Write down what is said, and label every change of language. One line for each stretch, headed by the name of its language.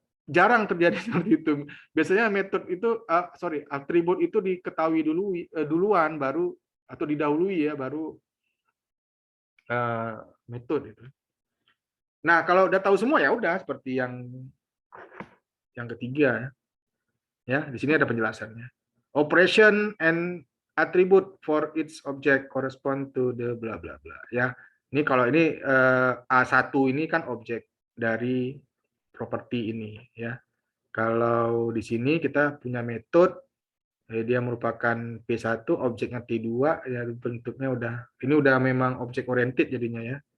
Indonesian: Jarang terjadi seperti itu. Biasanya metode itu, atribut itu diketahui duluan, baru atau didahului ya, baru metode itu. Nah, kalau udah tahu semua ya udah seperti yang ketiga ya. Di sini ada penjelasannya.
English: Operation and attribute for its object correspond to the bla bla bla ya.
Indonesian: Ini kalau ini A1 ini kan objek dari properti ini ya. Kalau di sini kita punya metode, dia merupakan P1, objeknya T2 ya, bentuknya ini udah memang objek oriented jadinya ya.